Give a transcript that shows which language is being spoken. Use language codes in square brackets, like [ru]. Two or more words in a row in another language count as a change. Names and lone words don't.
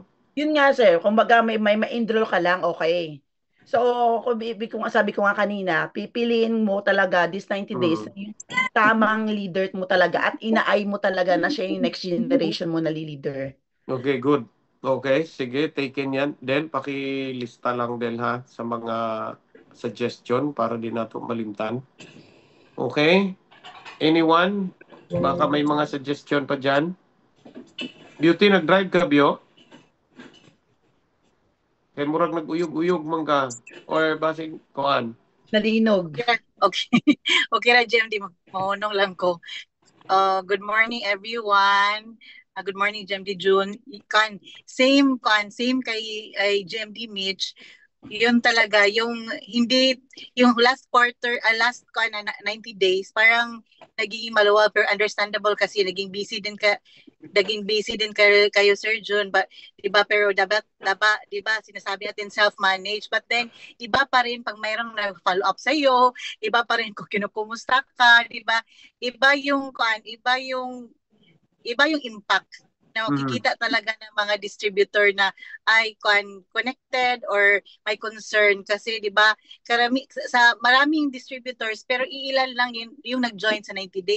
[tl] Yun nga sir, kumbaga may ma-enroll ka lang, okay. So, kung sabi ko nga kanina, pipiliin mo talaga [en] this 90 days Mm. [tl] yung tamang leader mo talaga at inaay mo talaga na siya yung next generation mo na leader. Okay, good. Okay, sige, taken yan. [ceb] Del, pakilista lang Del ha sa mga suggestion para di nato malimtan. [en] Okay? Anyone? [tl] Baka may mga suggestion pa dyan? [ceb] Beauty, nag-drive ka, Bio? Kay murag nag-uyog-uyog man ka. Or basing, kuan? Nalinog. Okay. Okay ra, Jem, di mahunong lang ko. [en] Good morning, everyone. Good morning, GMD June. [ceb] Same kay GMD Mitch. [tl] Yun talaga, yung hindi, yung [en] last quarter, last 90 days, [tl] parang naging maluwag pero understandable kasi naging busy din kayo, Sir June, but diba, pero dapat diba, sinasabi natin [en] self-manage, but then [tl] iba pa rin pag mayroong nag-follow up sa iyo, iba pa rin kung kinukumusta ka, diba? Iba yung impact na makikita talaga ng mga distributor na ay connected or may concern kasi 'di ba sa maraming distributors pero iilan lang yung nag-join sa 90 days.